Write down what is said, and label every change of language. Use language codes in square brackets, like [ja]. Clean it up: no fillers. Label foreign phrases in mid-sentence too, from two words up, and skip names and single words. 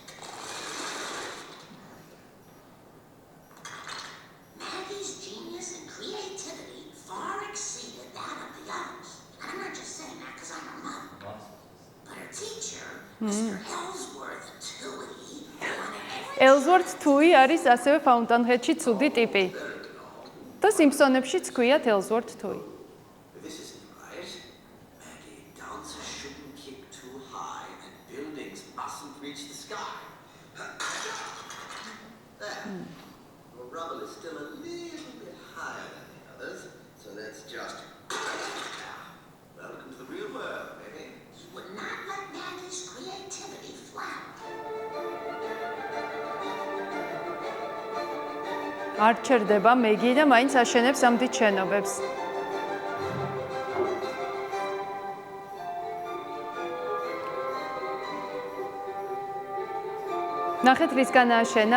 [en] Maggie's genius and creativity far exceeded that of the others. And I'm not just saying that because I'm her mother. But her teacher, Mr. Ellsworth Toohey, [ka] Ellsworth Toohey არის ასევე Fountainhead-ში ცუდი ტიპი. და სიმფსონებშიც ქვიათ Ellsworth Toohey. [en] Rubble is still a little bit higher than the others, so let's just... Welcome to the real world, baby. he would not let Maggie's creativity flower. [ka] არ ჩერდება მეგი და მაინც აშენებს ამ დიდ შენობებს. ნახეთ რისგან აშენა?